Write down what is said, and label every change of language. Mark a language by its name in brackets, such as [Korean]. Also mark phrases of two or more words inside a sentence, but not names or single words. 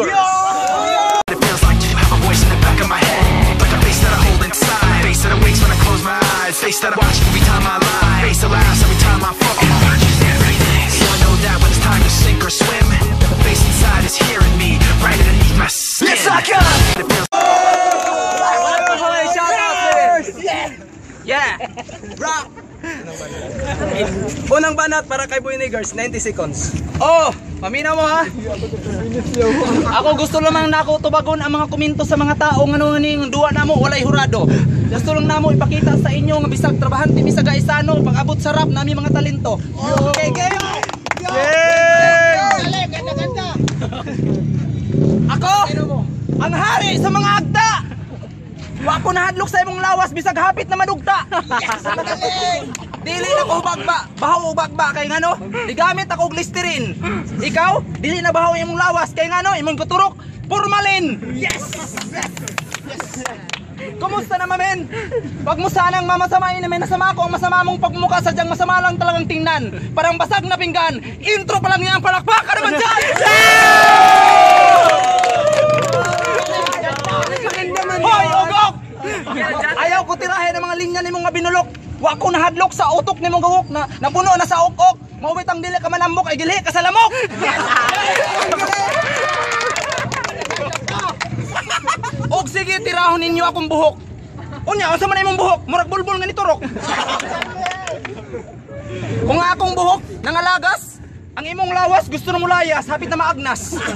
[English] It feels like you have a voice in the back of my head, like a face that I hold inside, face that awakes when I close my eyes, face that I watch every time I lie, face that laughs every time I fall. So I know that when it's time to sink or swim, the face inside is hearing me right underneath my skin. Yes, I can. It feels Yeah! Rock! [Filipino] Unang banat para kay Boy Niggers, 90 seconds. [Cebuano] Oh! Paminaw mo ha! Ako gusto lamang nako tubagon ang mga komento sa mga tao nga ning duwa namo walay hurado. Gusto lang namo ipakita sa inyo nga bisag trabahante bisag Kaisano pag-abot sa rap nami mga talento. [English] Okay, game! Yay! [Cebuano] Ganda. Ako ang hari sa mga agta. Wa ko nahadlok sa imong lawas bisag hapit na madugta. Yes, dili na ko bagba, bahaw bagba kay ngano? Digamit ako og Listerine. Ikaw, dili na bahaw imong lawas kay ngano? Imong kuturok formalin. [English] Yes. [Filipino] Kumusta naman men? Wag mo sanang mamasamain na may nasama ko ang masama mong pagmumukha sadyang masama lang talagang tingnan. Parang basag na pinggan. Intro pa lang yan, palakpakan naman dyan! Hoy, ugok! [Cebuano] Ayaw ko tirahin ang mga linya ni mong binulok. Wa ko nahadlok sa utok ni mong gawok na napuno na sa ukok. Mawit ang dili ka manambok ay gilhi ka sa lamok. Og sige tirahon ninyo akong buhok. Unya, unsa man imong buhok? Murag bulbul nga ni turok. Kung akong buhok nangalagas, ang imong lawas gusto na mulayas, hapit na maagnas.